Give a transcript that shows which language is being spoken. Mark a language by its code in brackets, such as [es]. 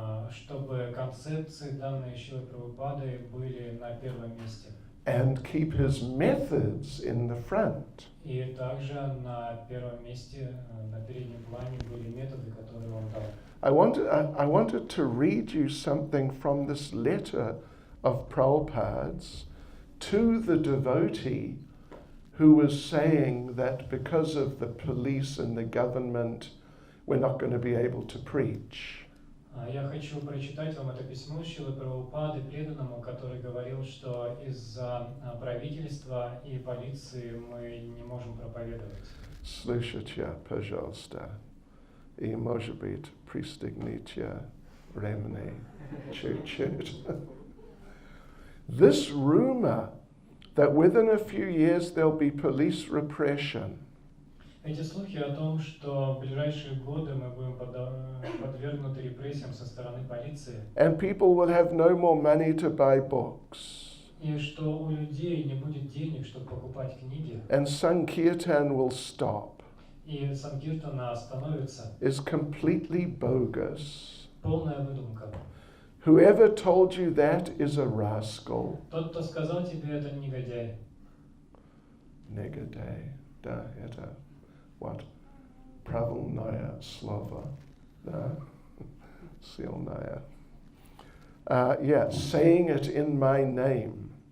[ru] чтобы концепции, данные Шрилой Прабхупады, были на первом месте. [en] and keep his methods in the front. [ru] И также на первом месте, на переднем плане были методы, которые он дал. [en] I wanted to read you something from this letter of Prabhupada's to the devotee who was saying that because of the police and the government, we're not going to be able to preach. [ru] Я хочу прочитать вам это письмо Шрилы Прабхупады преданному, который говорил, что из-за правительства и полиции мы не можем проповедовать. Слушайте, пожалуйста, и, может быть, пристегните ремни чуть-чуть. [en] This rumor that within a few years there'll be police repression. [ru] Эти слухи о том, что в ближайшие годы мы будем подвергнуты репрессиям со стороны полиции, [en] And people will have no more money to buy books. [ru] и что у людей не будет денег, чтобы покупать книги, [en] And Sankirtan will stop, [ru] и Санкиртана остановится, [en] is completely bogus. [ru] полная выдумка. [en] Whoever told you that is a rascal. [ru] Тот, кто сказал тебе, это негодяй. Negaday, da, это, what? Pravilnaya slova, da, silnaya. [en] Yeah, saying it in my name.